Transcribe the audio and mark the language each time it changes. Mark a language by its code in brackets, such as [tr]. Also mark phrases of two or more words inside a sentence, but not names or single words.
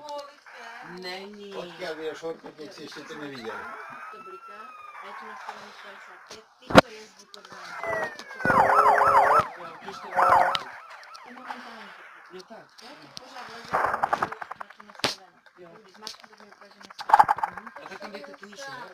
[cs] Není. [sk] Odkiaľ vieš, ortoped si ešte to nevidel. [cs] to bliká, a je tu nastavený 55, tyto jezdí pod vámi. Jo, když to... To momentálně Jo tak. jo, to pořád leze, na to nastavené. Jo. Když zmáčknu, tak mi ukáže nastavené. A tak tam dejte tu nižší, ne?